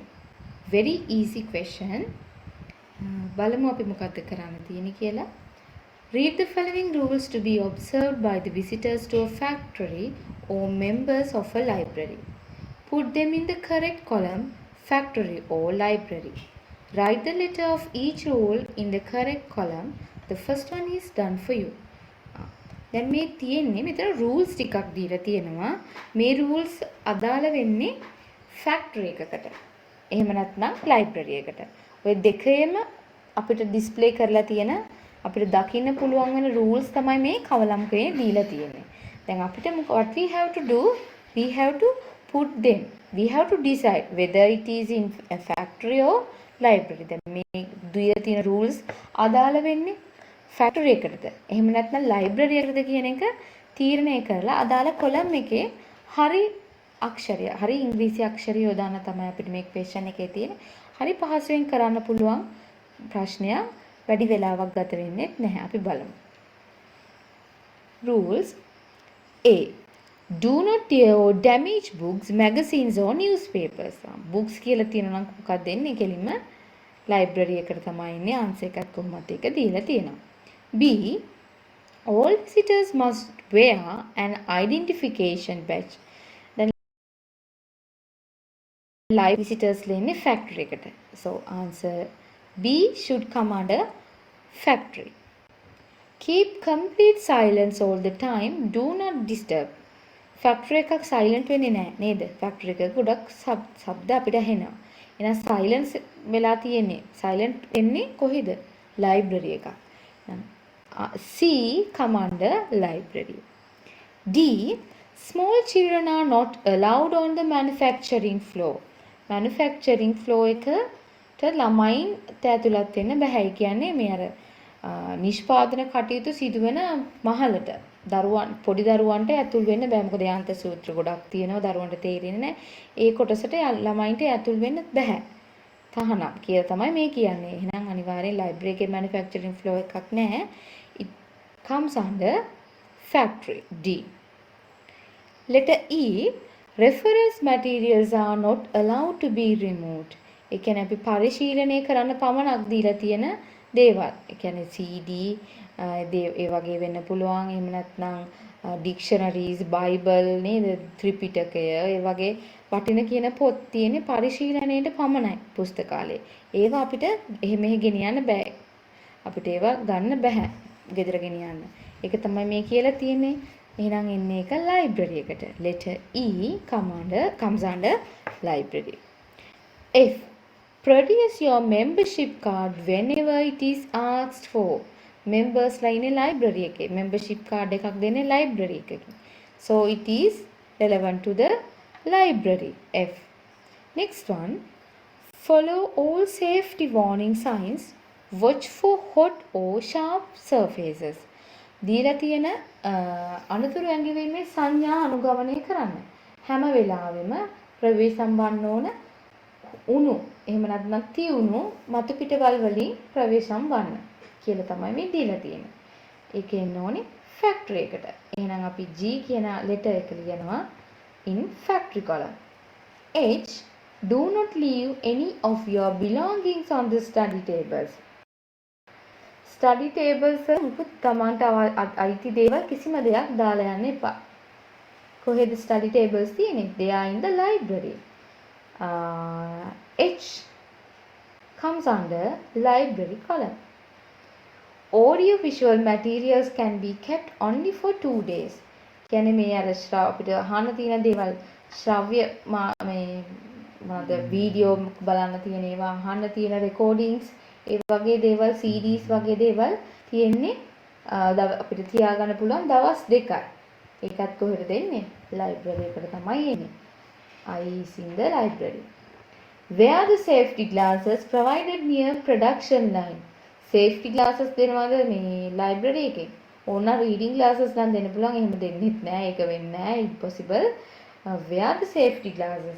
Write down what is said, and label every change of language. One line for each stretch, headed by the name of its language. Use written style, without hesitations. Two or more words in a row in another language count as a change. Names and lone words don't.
English: Very easy question.
Sinhala: බලමු අපි මොකක්ද කරන්න තියෙන්නේ කියලා.
English: Read the following rules to be observed by the visitors to a factory or members of a library. Put them in the correct column, factory or library. Write the letter of each rule in the correct column. The first one is done for you.
Sinhala: දැන් මේ තියෙන්නේ මෙතන rules ටිකක් දීලා තියෙනවා. මේ rules අදාළ වෙන්නේ factory එකකට. එහෙම නැත්නම් library එකට. ඔය දෙකේම අපිට display කරලා තියෙන අපිට දකින්න පුළුවන් වෙන rules තමයි මේ කවලම්කේ දීලා තියෙන්නේ. දැන් අපිට
English: what we have to do, we have to put them. We have to decide whether it is in a factory or library.
Sinhala: දැන් මේ දුවේ තියෙන rules අදාළ වෙන්නේ factory එකටද? එහෙම නැත්නම් library එකටද කියන එක තීරණය කරලා අදාළ column එකේ හරි අක්ෂරය, හරි ඉංග්‍රීසි අක්ෂරය යොදාන තමයි අපිට මේ question එකේ තියෙන්නේ. හරි පහසුවෙන් කරන්න පුළුවන් ප්‍රශ්නයක්. වැඩි වෙලාවක් ගත වෙන්නේ නැහැ. අපි බලමු.
English: Rules A. Do not tear or damage books, magazines or newspapers.
Sinhala: Books කියලා තියෙනවා නම් මොකක්ද දෙන්නේ? කෙලින්ම library එකට තමයි ඉන්නේ. answer එකත් කොහොමද ඒක දීලා තියෙනවා.
English: B. All visitors must wear an identification badge. Then live visitors lane factory එකට. So answer B should come under factory. Keep complete silence all the time. Do not disturb.
Sinhala: ෆැක්ටරි එකක් සයිලන්ට් වෙන්නේ නැහැ නේද? ෆැක්ටරි එකක ගොඩක් ශබ්ද අපිට ඇහෙනවා. එහෙනම් සයිලන්ස් වෙලා තියෙන්නේ. සයිලන්ට් වෙන්නේ කොහෙද? ලයිබ්‍රරි එකක්.
English: C come under library. D small children are not allowed on the manufacturing floor. manufacturing floor
Sinhala: එකට ළමයින්ට ඇතුළත් වෙන්න බැහැ. කියන්නේ මේ අර නිෂ්පාදන කටයුතු සිදුවෙන මහලට දරුවන් පොඩි දරුවන්ට ඇතුල් වෙන්න බෑ. මොකද යාන්ත්‍ර සූත්‍ර ගොඩක් තියෙනවා දරුවන්ට තේරෙන්නේ නැහැ. ඒ කොටසට ළමයින්ට ඇතුල් වෙන්න බෑ. තහනම් කියලා තමයි මේ කියන්නේ. එහෙනම් අනිවාර්යෙන් ලයිබ්‍රරි එකේ
English: manufacturing floor
Sinhala: එකක් නැහැ.
English: It comes under factory. D. Letter E. Reference materials are not allowed to be removed.
Sinhala: ඒ කියන්නේ අපි පරිශීලනය කරන්න පමණක් දීලා තියෙන දේවල්. ඒ කියන්නේ CD ඒ වගේ වෙන්න පුළුවන්. එහෙම නැත්නම් dictionaries, Bible නේද? ත්‍රිපිටකය ඒ වගේ වටින කියන පොත් තියෙන්නේ පරිශීලනයේට පමණයි පුස්තකාලේ. ඒවා අපිට එහෙම ගෙනියන්න බෑ. අපිට ඒවා ගන්න බෑ. ගෙදර ගෙනියන්න. ඒක තමයි මේ කියලා තියෙන්නේ. එහෙනම් එන්නේ එක library එකට.
English: Letter E comes under library. F. Produce your membership card whenever it is asked for.
Sinhala: Members ලා ඉන්නේ library එකේ.
English: membership card
Sinhala: එකක් දෙන්නේ library එකකින්.
English: So it is relevant to the library. F. Next one. Follow all safety warning signs. Watch for hot or sharp surfaces.
Sinhala: දීලා තියෙන අනුතුරු ඇඟිල්ලේ සංඥා අනුගමනය කරන්න. හැම වෙලාවෙම ප්‍රවේශම් වන්න ඕන උණු එහෙම නැත්නම් තියුණු මතු පිටවල් වලින් ප්‍රවේශම් වන්න කියලා තමයි මේ දීලා තියෙන්නේ. ඒක එන්න ඕනේ ෆැක්ටරි එකට. එහෙනම් අපි G කියන ලෙටර් එක ලියනවා
English: in factory column. H. Do not leave any of your belongings on the study tables. study tables
Sinhala: මුකුත් තමන්ට අයිති දේවල් කිසිම දෙයක් දාලා යන්න එපා. කොහෙද
English: study tables
Sinhala: තියෙන්නේ?
English: They are in the library. H comes under library column. Audio visual materials can be kept only for 2 days.
Sinhala: කියන්නේ මේ අර අපිට අහන්න තියෙන දේවල් ශ්‍රව්‍ය මේ මොනවද වීඩියෝ බලන්න තියෙන ඒවා අහන්න තියෙන රෙකෝඩින්ග්ස් ඒ වගේ දේවල් CDs වගේ දේවල් තියෙන්නේ අපිට තියාගන්න පුළුවන් දවස් 2යි. ඒකත් කොහෙද දෙන්නේ? library එකට තමයි එන්නේ.
English: I is in the library. Wear the safety glasses provided near production line. Safety glasses
Sinhala: දෙනවද මේ library එකේ? ඕන
English: reading glasses
Sinhala: නම් දෙන්න පුළුවන්. එහෙම දෙන්නෙත් නෑ. ඒක වෙන්නේ නෑ.
English: Impossible. Wear the safety glasses.